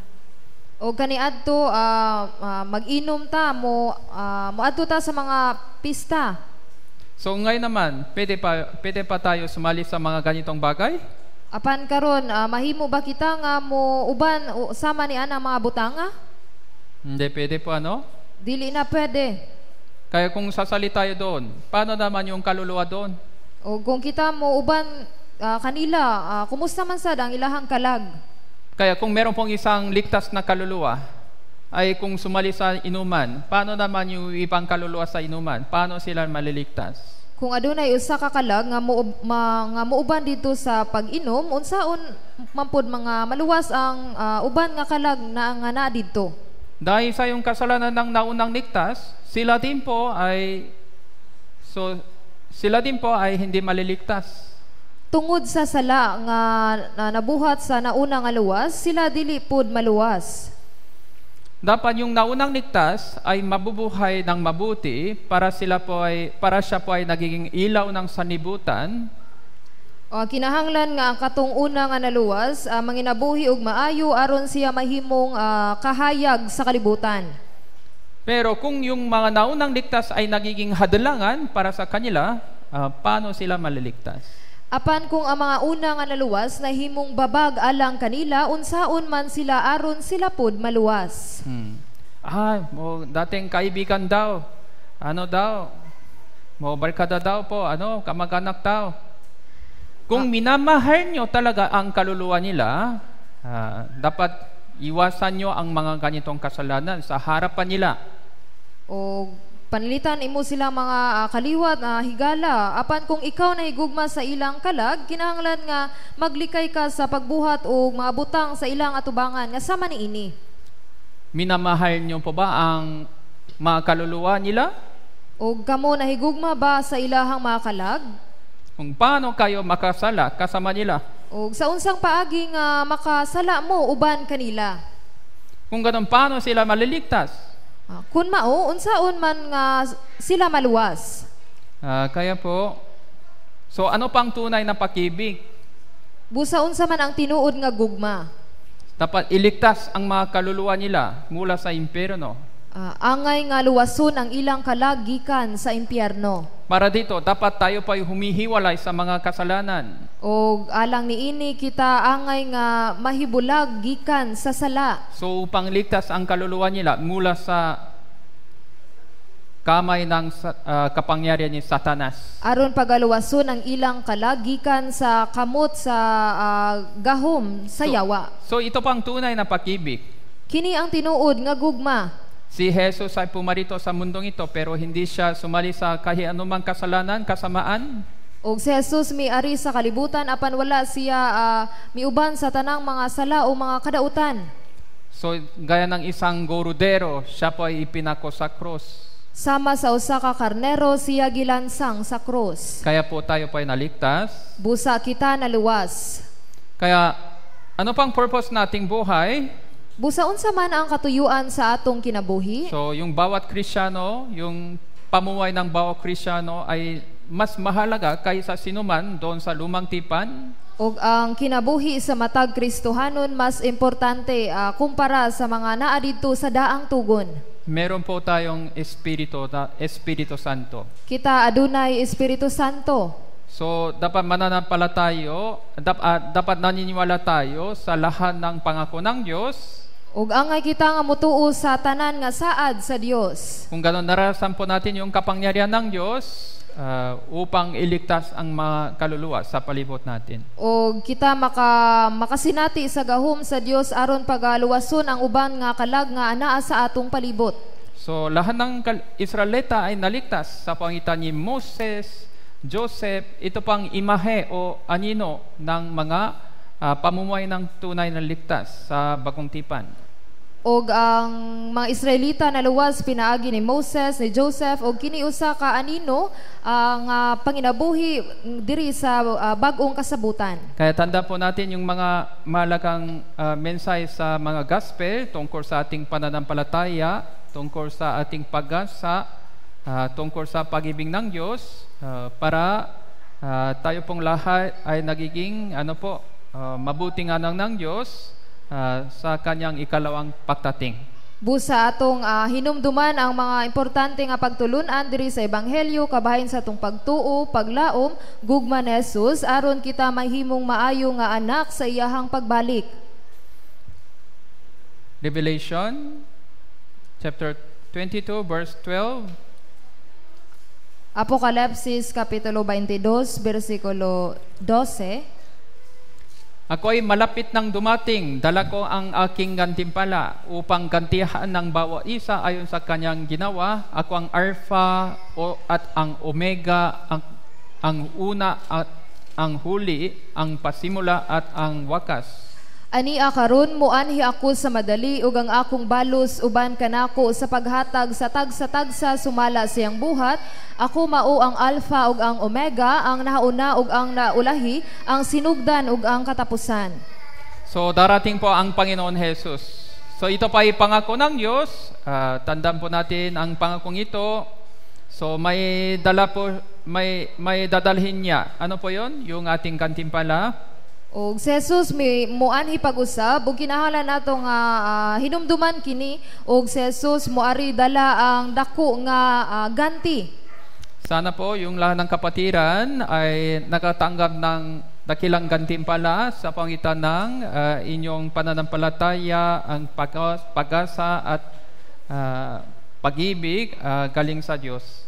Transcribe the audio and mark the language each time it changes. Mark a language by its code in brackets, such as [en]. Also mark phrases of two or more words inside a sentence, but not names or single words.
[ceb] O kaniadto, mag-inom ta, moadto ta sa mga pista. [tl] So ngayon naman, pwede pa tayo sumali sa mga ganitong bagay? [ceb] Apan karon, mahimo ba kita nga mo uban sama ni ana mga butanga? [tl] Hindi pwede po [ceb] Dili na pwede. [tl] Kaya kung sasali tayo doon, paano naman yung kaluluwa doon? [ceb] O kung kita mo uban kanila, kumusta man sad ang ilahang kalag? [tl] Kaya kung meron pong isang ligtas na kaluluwa, ay kung sumali sa inuman, paano naman yung ibang kaluluwa sa inuman? Paano sila maliligtas? [ceb] Kung adunay usa ka kalag nga muuban dito sa pag-inom, unsaon man pod mga maluwas ang uban nga kalag na nga didto? [tl] Dahil sa yung kasalanan ng naunang ligtas, sila din po ay hindi maliligtas. [ceb] Tungod sa sala nga nabuhat sa nauna nga luwas, sila dili pod maluwas. [tl] Dapat yung naunang ligtas ay mabubuhay ng mabuti para siya po ay nagiging ilaw ng sanibutan. [ceb] Kinahanglan nga ang katong una nga naluwas, manginabuhi og maayo aron siya mahimong kahayag sa kalibutan. [tl] Pero kung yung mga naunang ligtas ay nagiging hadlangan para sa kanila, paano sila maliligtas? [ceb] Apan kung ang mga una nga naluwas nahimong babag alang kanila, unsaon man sila aron sila pod maluwas. [tl] Dating kaibigan daw. Barkada daw po, kamag-anak daw. Kung minamahal nyo talaga ang kaluluwa nila, dapat iwasan nyo ang mga ganitong kasalanan sa harapan nila. [ceb] O panilitan imo sila mga kaliwat na higala. Apan kung ikaw na higugma sa ilang kalag, kinahanglan nga maglikay ka sa pagbuhat o mga butang sa ilang atubangan nga sama niini. [tl] Minamahal niyo po ba ang mga kaluluwa nila? [ceb] Og kamo nahigugma ba sa ilahang mga kalag? [tl] Kung paano kayo makasala kasama nila? [ceb] Og sa unsang paagi nga makasala mo uban kanila? [tl] Kung ganun, paano sila maliligtas? [ceb] Kun mao, unsaon man nga sila maluwas? [tl] Kaya po, so ano pang tunay na pag-ibig? [ceb] Busa unsa man ang tinuod nga gugma? [tl] Dapat iligtas ang mga kaluluwa nila mula sa impyerno. [ceb] Angay nga luwason ang ilang kalag gikan sa impyerno. [tl] Para dito, dapat tayo pa'y humihiwalay sa mga kasalanan. [ceb] O alang niini kita angay nga mahibulag gikan sa sala. [tl] So upang ligtas ang kaluluwa nila mula sa kamay ng kapangyarihan ni Satanas. [ceb] Aron pagaluwason ang ilang kalag gikan sa kamot sa gahom sa yawa. [tl] So ito pang tunay na pag-ibig. [ceb] Kini ang tinuod nga gugma. [tl] Si Jesus ay pumarito sa mundong ito pero hindi siya sumali sa kahit anumang kasalanan, kasamaan. [ceb] Og si Jesus miari sa kalibutan apan wala siya miuban sa tanang mga sala o mga kadautan. [tl] So gaya ng isang gorodero, siya po ay ipinako sa krus. [ceb] Sama sa usa ka karnero siya gilansang sa krus. [tl] Kaya po tayo po ay naligtas. [ceb] Busa kita naluwas. [tl] Kaya ano pang purpose nating buhay? [ceb] Busa unsa man ang katuyuan sa atong kinabuhi? [tl] So yung bawat Kristiyano, yung pamumuhay ng bawat Kristiyano ay mas mahalaga kaysa sinuman doon sa lumang tipan. [ceb] Og ang kinabuhi sa matag Kristohanon mas importante kumpara sa mga naa didto sa daang tugon. [tl] Meron po tayong Espiritu Santo. [ceb] Kita adunay Espiritu Santo. [tl] So dapat dapat naniniwala tayo sa lahat ng pangako ng Diyos. [ceb] Ug angay kita nga mutuo sa tanan nga saad sa Dios. [tl] Kung gano'n narasan po natin yung kapangyarihan ng Diyos upang iligtas ang mga kaluluwa sa palibot natin. [ceb] Og kita makasinati sa gahom sa Dios aron pagaluwason ang uban nga kalag nga anaa sa atong palibot. [tl] So lahat ng Israelita ay naligtas sa pangitan ni Moses, Joseph. Ito pang imahe o anino ng mga pamumuhay ng tunay na ligtas sa bagong tipan. [ceb] Og ang mga Israelita naluwas pinaagi ni Moses, ni Joseph og kini usa ka anino ang panginabuhi diri sa bag-ong kasabutan. [tl] Kaya tanda po natin yung mga mahalagang mensahe sa mga gospel tungkol sa ating pananampalataya, tungkol sa ating pag-asa, tungkol sa pag-ibig ng Diyos para tayo pong lahat ay nagiging mabuting anak ng Diyos sa kanyang ikalawang pagdating. [ceb] Busa atong hinumduman ang mga importante nga pagtulunan diri sa ebanghelyo kabahin sa atong pagtuo, paglaom, gugma ni Jesus aron kita mahimong maayo nga anak sa iyahang pagbalik. [en] Revelation chapter 22 verse 12. [ceb] Apokalipsis kapitulo 22 bersikulo 12. [tl] Ako ay malapit nang dumating, dala ko ang aking gantimpala upang gantihan ng bawat isa ayon sa kanyang ginawa. Ako ang Alpha at ang Omega, ang una at ang huli, ang pasimula at ang wakas. [ceb] Ani karon muanhi ako sa madali ug ang akong balos uban kanako sa paghatag sa tagsa sumala siyang buhat. Ako mao ang Alpha ug ang Omega, ang nahauna ug ang naulahi, ang sinugdan ug ang katapusan. [tl] So darating po ang Panginoon Jesus. So ito pa ay pangako ng Diyos. Tandaan po natin ang pangakong ito. So may dadalhin niya. Ano po 'yon? Yung ating gantimpala. [ceb] Og si Jesus muanhi pag-usab ug kinahanglan nato nga hinumduman kini og si Jesus moari dala ang dako nga ganti. [tl] Sana po yung lahat ng kapatiran ay nakatanggap ng dakilang gantimpala sa pangitan ng inyong pananampalataya, ang pag-asa at pag-ibig galing sa Diyos.